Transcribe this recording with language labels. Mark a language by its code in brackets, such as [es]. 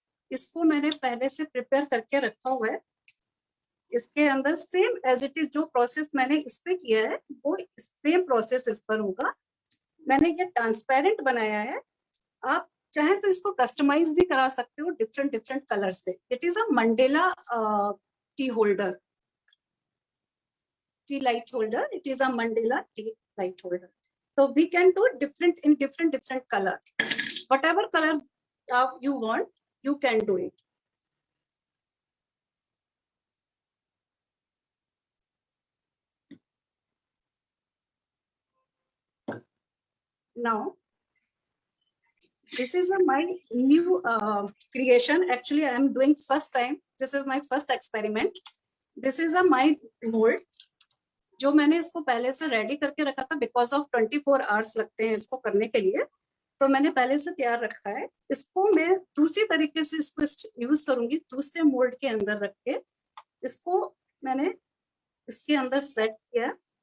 [hi] इसको मैंने पहले से प्रिपेयर करके रखा हुआ है। इसके अंदर [en] same as it is [hi] जो प्रोसेस मैंने इस पे किया है वो सेम प्रोसेस इस पर होगा। मैंने ये ट्रांसपेरेंट बनाया है। आप चाहे तो इसको कस्टमाइज भी करा सकते हो डिफरेंट डिफरेंट कलर से। [en] It is a mandala tea holder, tea light holder. It is a Mandela tea light holder. So we can do different in different color. Whatever color you want, you can do it. Now, this is my new creation. Actually, I am doing first time. This is my first experiment. This is my mold. [hi] जो मैंने इसको पहले से ready करके रखा था, [en] because of 24 hours [hi] लगते हैं इसको करने के लिए, तो मैंने पहले से तैयार रखा है। इसको मैं दूसरी तरीके से इसको यूज करूंगी, दूसरे मोल्ड के अंदर रख के। इसको मैंने इसके अंदर सेट किया।